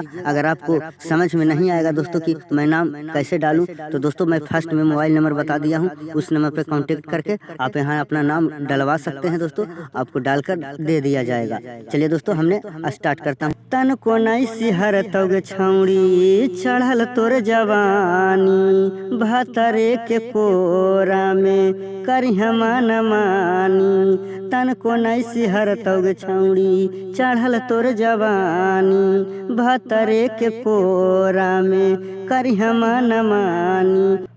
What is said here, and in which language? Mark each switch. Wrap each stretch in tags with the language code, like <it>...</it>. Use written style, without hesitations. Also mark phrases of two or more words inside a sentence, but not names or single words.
<hi>अगर आपको समझ में नहीं आएगा दोस्तों कि मैं नाम कैसे डालूं तो दोस्तों मैं फर्स्ट में मोबाइल नंबर बता दिया हूँ, उस नंबर पर कांटेक्ट करके आप यहाँ अपना नाम डलवा सकते हैं दोस्तों, आपको डालकर दे दिया जाएगा। चलिए दोस्तों हमने स्टार्ट करता हूँ।</hi> <anp>तन को नहीं सिहर तौगे छौड़ी चढ़ल तोर जवानी, भातरे के कोरा में करिह मन मानी। तन को नहीं सिहर तौगे छौड़ी चढ़ल तोर जवानी, भातरे के कोरा में करिह मन मानी।</anp>